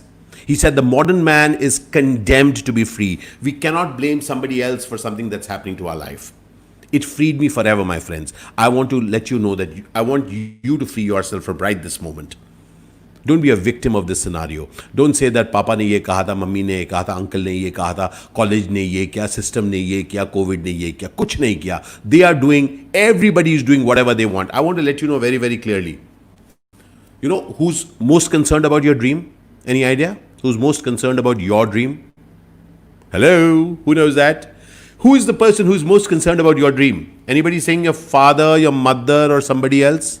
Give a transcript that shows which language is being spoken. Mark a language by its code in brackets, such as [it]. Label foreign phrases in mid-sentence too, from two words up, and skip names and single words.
[en] He said the modern man is condemned to be free. We cannot blame somebody else for something that's happening to our life. It freed me forever, my friends. I want to let you know that I want you to free yourself from right this moment. Don't be a victim of this scenario. Don't say that [hi] Papa ने ये कहा था, Mummy ने ये कहा था, Uncle ने ये कहा था, college ने ये किया, system ने ये किया, COVID ने ये किया, कुछ नहीं किया. [en] They are doing, everybody is doing whatever they want. I want to let you know very, very clearly. You know who's most concerned about your dream? Any idea? Who's most concerned about your dream? Hello? Who knows that? Who is the person who's most concerned about your dream? Anybody saying your father, your mother, or somebody else?